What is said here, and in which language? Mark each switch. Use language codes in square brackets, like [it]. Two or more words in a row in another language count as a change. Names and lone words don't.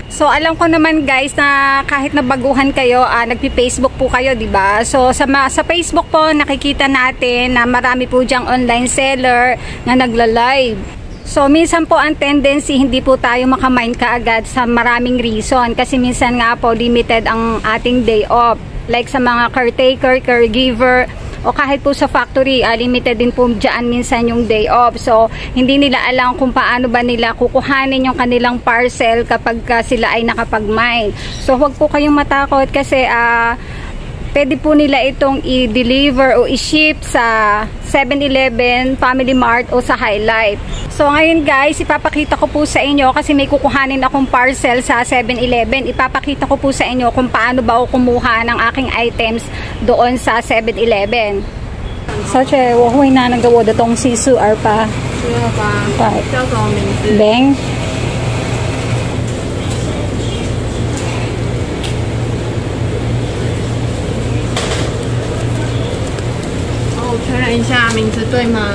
[tl] So, alam ko naman guys na kahit nabaguhan kayo, nagpi-Facebook po kayo, diba? So, sa Facebook po, nakikita natin na marami po diyang [en] online seller [tl] na nagla-live. So, minsan po ang tendency, hindi po tayo makamind kaagad sa maraming reason. Kasi minsan nga po, limited ang ating [en] day off. [tl] Like sa mga caretaker, caregiver, o kahit po sa factory, limited din po dyan minsan yung [en] day off. [tl] So, hindi nila alam kung paano ba nila kukuhanin yung kanilang parcel kapag sila ay nakapag-mine. So, huwag po kayong matakot kasi pwede po nila itong i-deliver o i-ship sa 7-Eleven, Family Mart o sa High Life. So ngayon guys, ipapakita ko po sa inyo kasi may kukuhanin akong parcel sa 7-Eleven. Ipapakita ko po sa inyo kung paano ba ako kumuha ng aking items doon sa 7-Eleven. So, [zh] 我会拿那个我的东西是2八。228。叫什么名字？ Bang。确认一下名字对吗？